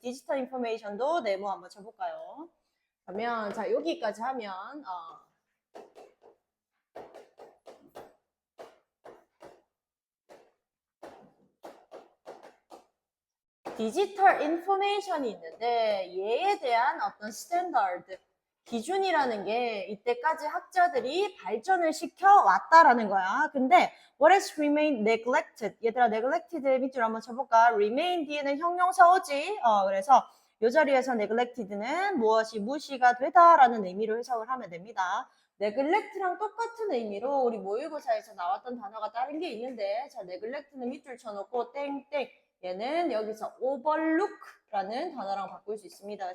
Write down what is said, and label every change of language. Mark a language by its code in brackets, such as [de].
[ko] 디지털 인포메이션도 네모 한번 쳐볼까요? 그러면 자 여기까지 하면 디지털 인포메이션이 있는데 얘에 대한 어떤 스탠더드, 기준이라는 게 이때까지 학자들이 발전을 시켜왔다라는 거야. 근데 [en] what has remained neglected? [ko] 얘들아 neglected의 밑줄 한번 쳐볼까? remain 뒤에는 형용사 오지? 그래서 이 자리에서 neglected는 무엇이 무시가 되다라는 의미로 해석을 하면 됩니다. neglect랑 똑같은 의미로 우리 모의고사에서 나왔던 단어가 다른 게 있는데 자 neglect는 밑줄 쳐놓고 땡땡 얘는 여기서 overlook라는 단어랑 바꿀 수 있습니다.